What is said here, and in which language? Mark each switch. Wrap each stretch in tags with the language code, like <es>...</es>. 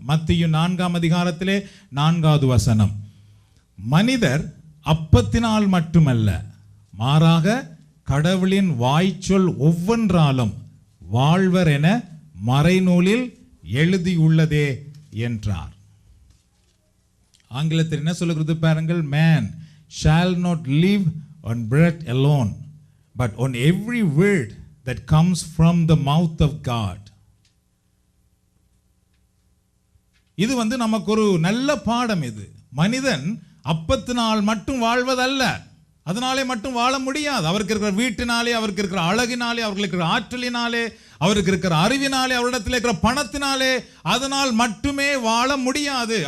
<ta>மத்தேயு 4ஆம் அதிகாரத்திலே 4வது வசனம், மனிதர் அப்பத்தினால் மட்டுமல்ல, மாறாக கடவுளின் வாய்ச்சொல் ஒவ்வொன்றாலும் வாழ்வர் என மறைநூலில் எழுதியுள்ளதே என்றார். ஆங்கிலத்தில் என்ன சொல்லுகிறது பாருங்கள்,</ta> <en>man shall not live on bread alone but on every word that comes from the mouth of God.</en> <ta>இது நமக்கு ஒரு நல்ல பாடம். இது மனிதன் அப்பத்தினால் மட்டும் வாழ்வதல்ல, அதனாலே மட்டும் வாழ முடியாது. அவருக்கு இருக்கிற வீட்டினாலே, அவருக்கு இருக்கிற அழகினாலே, அவருக்கு இருக்கிற ஆற்றலினாலே, அவருக்கு இருக்கிற அறிவினாலே, அவரிடத்தில் இருக்கிற பணத்தினாலே, அதனால் மட்டுமே வாழ முடியாது.</ta>